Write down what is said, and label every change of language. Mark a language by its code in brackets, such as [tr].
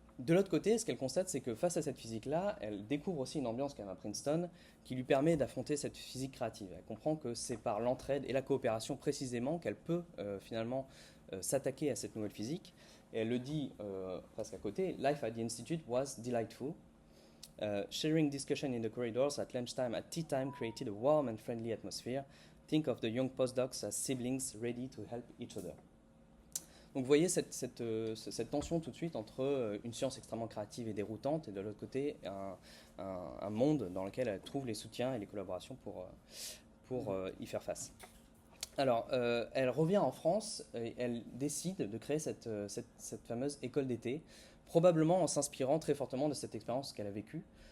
[fr] De l'autre côté, ce qu'elle constate, c'est que face à cette physique-là, elle découvre aussi une ambiance quand même à Princeton qui lui permet d'affronter cette physique créative. Elle comprend que c'est par l'entraide et la coopération précisément qu'elle peut finalement s'attaquer à cette nouvelle physique. Et elle le dit presque à côté, [en] Life at the Institute was delightful. Sharing discussion in the corridors at lunchtime, at tea time created a warm and friendly atmosphere. Think of the young postdocs as siblings ready to help each other. [fr] Donc vous voyez cette tension tout de suite entre une science extrêmement créative et déroutante et de l'autre côté un monde dans lequel elle trouve les soutiens et les collaborations pour y faire face. Alors elle revient en France et elle décide de créer cette fameuse école d'été, probablement en s'inspirant très fortement de cette expérience qu'elle a vécue.